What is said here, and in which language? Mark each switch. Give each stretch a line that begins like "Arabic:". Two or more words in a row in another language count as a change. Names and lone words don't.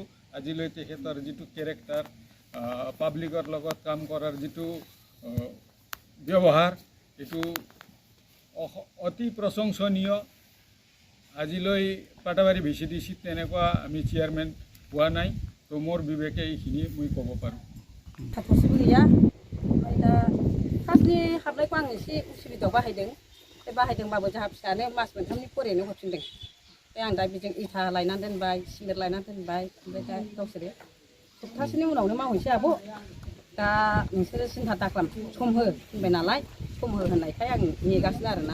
Assamese: আজিলৈ তেখেতৰ যিটো কেৰেক্টাৰ পাব্লিকৰ লগত কাম কৰাৰ যিটো ব্যৱহাৰ এইটো অতি প্ৰশংসনীয়। আজিলৈ পাটাবাৰী BCDC তেনেকুৱা আমি চেয়াৰমেন পোৱা নাই তো মোৰ বিবেকে এইখিনি মই ক'ব পাৰোঁ।
Bodo: थाथ'सेबो गैया ओमफ्राय दा फार्स्टनि हाबनायखौ आं एसे उसुबिदायाव बाहायदों बे बाहायदोंबाबो जोंहा फिसानो मास मोनथामनि फरायनो हरफिनदों ओमफ्राय आं दा बेजों इथा लायनानै दोनबाय सिमेन्ट लायनानै दोनबाय ओमफ्राय दा गावसोरो सप्तासेनि उनावनो मावहैनोसै आब' दा नोंसोरो सिन्था दाखालाम सम हो होनबाय नालाय सम हो होननायखाय आं नेगासिनो आरोना।